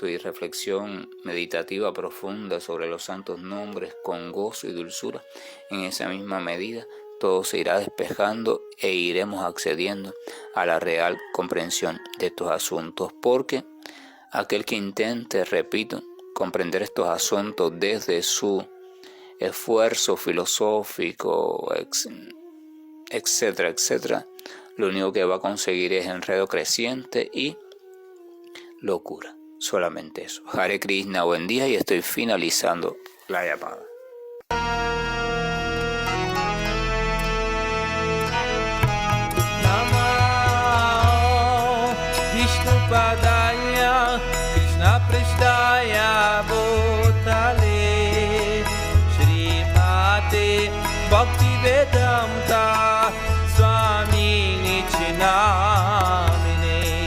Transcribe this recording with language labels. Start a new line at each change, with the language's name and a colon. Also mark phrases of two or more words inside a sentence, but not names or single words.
Spanish: y reflexión meditativa profunda sobre los santos nombres con gozo y dulzura, en esa misma medida todo se irá despejando e iremos accediendo a la real comprensión de estos asuntos, porque aquel que intente, repito, comprender estos asuntos desde su esfuerzo filosófico, etcétera, etcétera, lo único que va a conseguir es enredo creciente y locura. Solamente eso.
Sanskrit: Hare Krishna,
Spanish: buen día, y estoy finalizando la llamada.
Sanskrit: Padaya Krishna Prasthaya Bhutale Srimate Bhaktivedanta Swami Nichinamine